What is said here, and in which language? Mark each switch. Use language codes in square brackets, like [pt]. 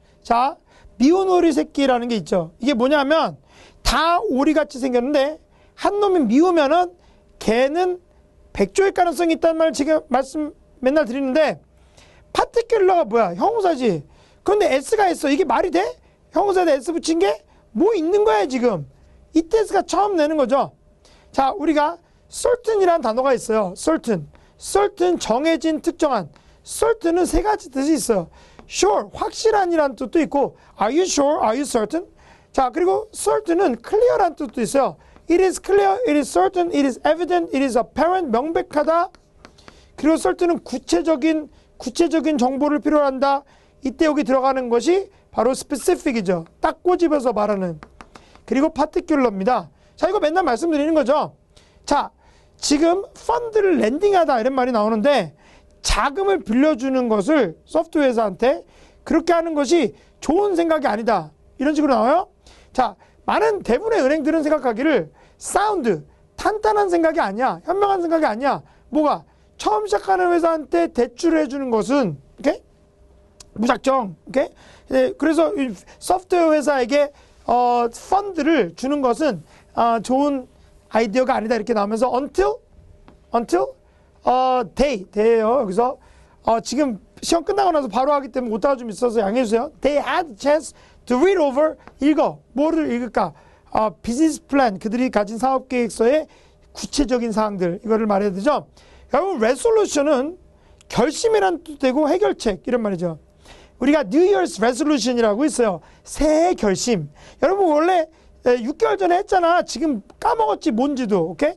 [ko] 자, 미운 오리 새끼라는 게 있죠. 이게 뭐냐면 다 오리같이 생겼는데 한 놈이 미우면은 걔는 백조일 가능성이 있다는 말을 지금 말씀 맨날 드리는데 파티큘러가 뭐야? 형용사지. 그런데 S가 있어. 이게 말이 돼? 형용사에다 S 붙인 게 뭐 있는 거야 지금. 이때스가 처음 내는 거죠. 자, 우리가 certain이라는 단어가 있어요. certain 정해진 특정한. certain은 3가지 뜻이 있어요. [en] sure [ko] 확실한이라는 뜻도 있고 [en] are you sure? are you certain? [ko] 자, 그리고 certain은 clear라는 뜻도 있어요. [en] it is clear, it is certain, it is evident, it is apparent 명백하다. [ko] 그리고 certain은 구체적인 정보를 필요로 한다. 이때 여기 들어가는 것이 바로 specific이죠. 딱 꼬집어서 말하는. 그리고 particular입니다. 자, 이거 맨날 말씀드리는 거죠. 자, 지금 펀드를 랜딩하다 이런 말이 나오는데 자금을 빌려주는 것을 소프트웨어 회사한테 그렇게 하는 것이 좋은 생각이 아니다. 이런 식으로 나와요. 자, 많은 대부분의 은행들은 생각하기를 사운드, 탄탄한 생각이 아니야. 현명한 생각이 아니야. 뭐가? 처음 시작하는 회사한테 대출을 해주는 것은 오케이? 무작정. 오케이? 그래서 소프트웨어 회사에게 펀드를 주는 것은 좋은 아이디어가 아니다. 이렇게 나오면서 until day예요. 여기서 지금 시험 끝나고 나서 바로 하기 때문에 오타가 좀 있어서 양해해주세요. [en] They had a chance to read over. [ko] 읽어. 뭐를 읽을까? 비즈니스 플랜, 그들이 가진 사업 계획서의 구체적인 사항들, 이거를 말해야 되죠. 여러분, resolution은 결심이란 뜻도 되고 해결책 이런 말이죠. 우리가 New Year's Resolution이라고 있어요. 새해 결심. 여러분 원래 6개월 전에 했잖아. 지금 까먹었지 뭔지도. 오케이?